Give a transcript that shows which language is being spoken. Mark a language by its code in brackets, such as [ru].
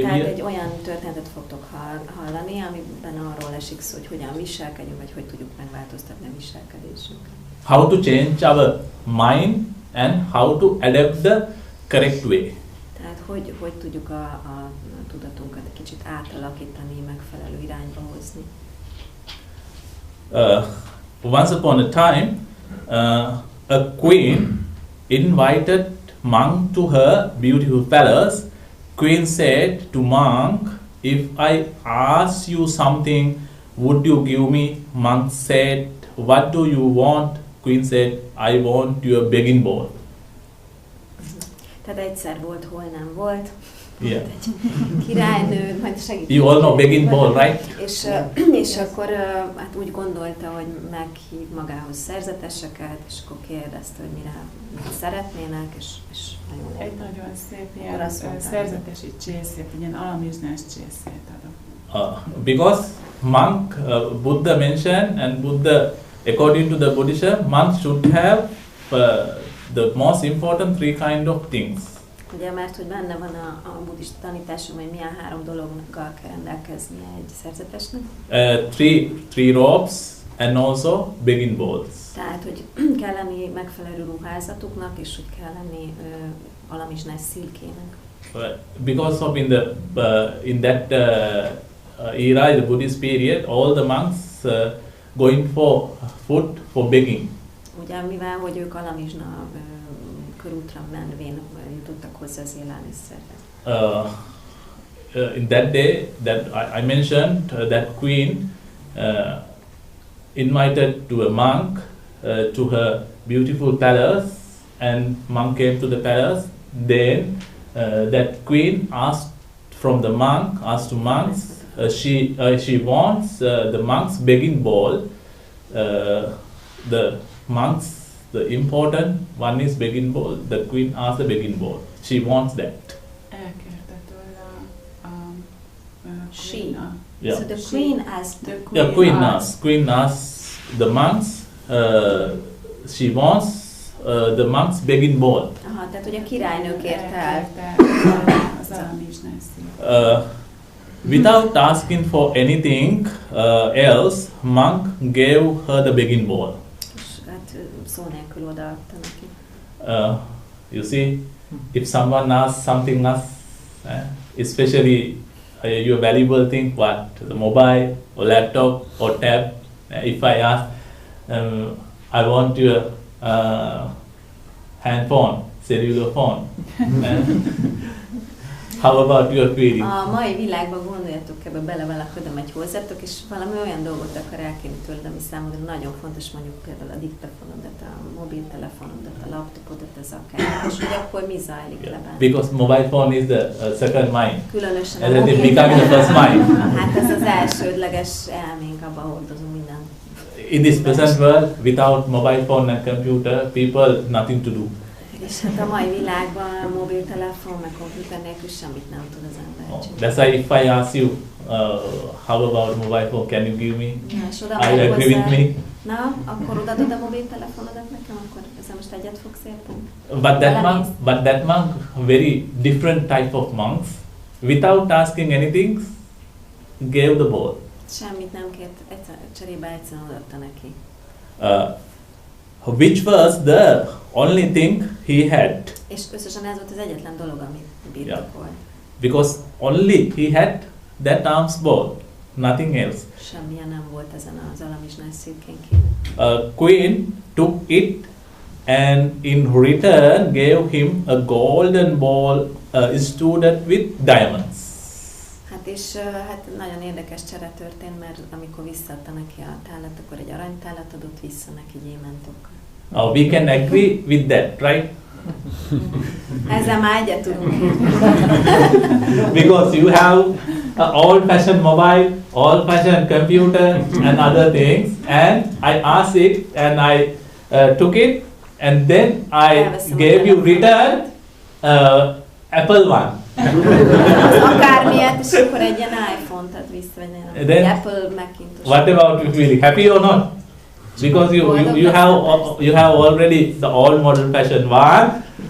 [hu] Tehát egy olyan történetet fogtok hallani, amiben arról esik szó, hogy hogyan viselkedjünk, vagy hogy tudjuk megváltoztatni a viselkedésünket. [en] How to change our mind and how to adapt the correct way. [hu] Tehát hogy tudjuk a tudatunkat egy kicsit átalakítani, megfelelő irányba hozni. [en] Once upon a time, a queen invited monk to her beautiful palace. Queen said to monk, "If I ask you something, would you give me?" Monk said, "What do you want?" Queen said, "I want your begging bowl." [hu] Tehát egyszer volt, hol nem volt. [en] Yeah. [hu] Egy királynő, majd segít. [en] You all know begging bowl, right? [hu] És akkor hát úgy gondolta, hogy meghív magához szerzeteseket, és akkor kérdezte, hogy mire szeretnének, és nagyon egy nagyon szép ilyen szerzetesi csészét, egy ilyen alamizsnás csészét adok. [en] Because monk, Buddha mentioned, and Buddha, according to the Buddhism, monks should have the most important three kind of things. [hu] Ugye, mert hogy benne van a buddhista tanításon, hogy milyen három dologgal kell rendelkeznie egy szerzetesnek. [en] Three robes and also begging bowls. [hu] Tehát, hogy kell lenni megfelelő ruházatuknak, és hogy kell lenni alamizsnás szilkének. [en] Because of in that era, the Buddhist period, all the monks going for food for begging. [hu] Ugye, mivel hogy ők alamizsna körútra menvén jutottak hozzá az élelmiszerhez? [en] In that day that I mentioned, that queen invited to a monk to her beautiful palace, and monk came to the palace. Then that queen asked to monks, she wants the monks begging bowl. The monks, the important one is begging bowl. The queen asked the begging bowl. She wants that. [hu] Elkérte tőle a [en] She. Yeah. So the queen asked. Queen asks the monks. She wants the monks begging bowl. [hu] Aha, tehát hogy a királynő kérte el. Az alamizsnászi. [en] Without asking for anything else, monk gave her the begging bowl. [hu] És hát szó nélkül odaadta neki. [en] You see, if someone asks something else, especially your valuable thing, what, the mobile or laptop or tab, if I ask, I want your handphone, cellular phone. How about your query? [hu] A mai világban gondoljatok ebbe bele, valakodom egy hozzátok, és valami olyan dolgot akar elkérni tőled, ami számodra nagyon fontos, mondjuk például a diktafonodat, a mobiltelefonodat, a laptopodat, ez akár, és hogy akkor mi zajlik le benne? [en] Because mobile phone is the second mind. [hu] Különösen [en] And then it becomes the first mind. [hu] Hát ez az elsődleges elménk, abban hordozunk mindent. [en] In this present world, without mobile phone and computer, people nothing to do. [hu] És hát a mai világban a mobiltelefon, meg komputer nélkül semmit nem tud az ember csinálni. [en] That's why if I ask you, how about mobile phone, can you give me? I agree with me? [hu] Na, akkor odaadod a mobiltelefonodat nekem, akkor ezzel most egyet fogsz érteni? [en] But that monk, very different type of monks, without asking anything, gave the bowl. [hu] Semmit nem kért, cserébe egyszerűen odaadta neki. [en] Which was the only thing he had. [hu] És összesen ez volt az egyetlen dolog, amit birtokolt. [en] Because only he had that alms bowl, nothing else. [hu] Semmilyen nem volt ezen az alamizsnás székén kívül. [en] Queen took it and in return gave him a golden ball studded with diamonds. [hu] Hát és hát nagyon érdekes csere történt, mert amikor visszaadta neki a tálat, akkor egy aranytálat adott vissza neki gyémántokkal. [en] We can agree with that, right? [hu] Ezzel már egyet tudunk írni. [en] Because you have old-fashioned mobile, old-fashioned computer and other things, and I asked it and I took it, and then I gave you return Apple one. [hu] Akármilyet, és akkor egy ilyen iPhone-t ad vissza, vagy nem. [en] Then, Apple Macintosh. what about you feeling happy or not? Because you have already the old model fashion one.